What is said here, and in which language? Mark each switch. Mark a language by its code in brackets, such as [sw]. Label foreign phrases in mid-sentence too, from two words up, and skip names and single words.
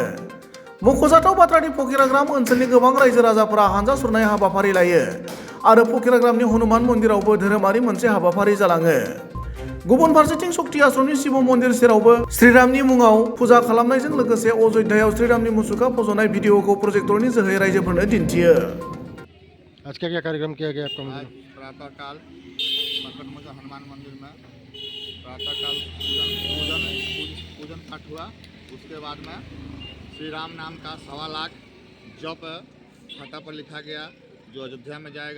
[brx] मख'जाथाव बाथ्रानि फकिराग्राम ओनसोलनि गोबां रायजो राजाफोरा हानजा सुरनाय हाबाफारि लायो आरो फकिराग्रामनि हनुमान मन्दिरावबो धोरोमारि मोनसे हाबाफारि जालाङो। गुबुन फारसेथिं शक्ति आश्रमनि शिव मन्दिर सेरावबो श्रीरामनि मुङाव फुजा खालामनायजों लोगोसे अयोध्यायाव श्रीरामनि मुसुखा फज'नाय भिडिअखौ प्रोजेक्टरनि जोहै रायजोफोरनो दिन्थियो। [hi] आज क्या क्या कार्यक्रम किया गया आपका मंदिर? प्रातःकाल संकटमोचन हनुमान मंदिर में प्रातःकाल पूजन पाठ हुआ। उसके बाद में श्री राम नाम का 1.25 लाख जप खाता पर लिखा गया, जो अयोध्या में जाएगा।